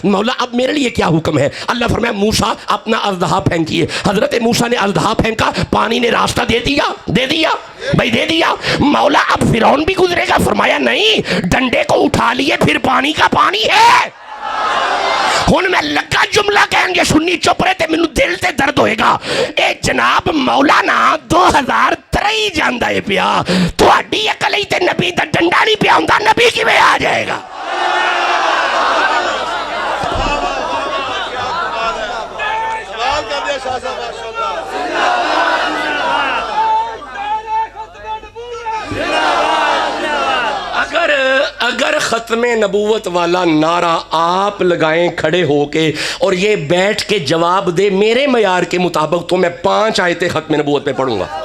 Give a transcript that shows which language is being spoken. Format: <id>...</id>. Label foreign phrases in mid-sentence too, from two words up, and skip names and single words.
<ur>مولا اب میرے لیے کیا حکم ہے؟ اللہ فرمایا موسیٰ اپنا اژدہا پھینکیے. حضرت موسیٰ نے اژدہا پھینکا, پانی نے راستہ دے دیا, دے دیا بھائی, دے دیا. مولا اب فرعون بھی گزرے گا. فرمایا نہیں, ڈنڈے کو اٹھا لیے, پھر پانی کا پانی ہے.</ur> <pa>ہن میں لگا جملہ کہیں گے سنی چپ رہے تے مینوں دل تے درد ہوئے گا. اے جناب مولانا 2023 جاندا ہے پیا, تہاڈی عقل ہی تے نبی دا ڈنڈا نہیں پیا ہوندا, نبی کیویں آ جائے گا؟</pa> <ur>اگر ختم نبوت والا نعرہ آپ لگائیں کھڑے ہو کے اور یہ بیٹھ کے جواب دے میرے معیار کے مطابق, تو میں 5 آیتیں ختم نبوت پہ پڑھوں گا.</ur>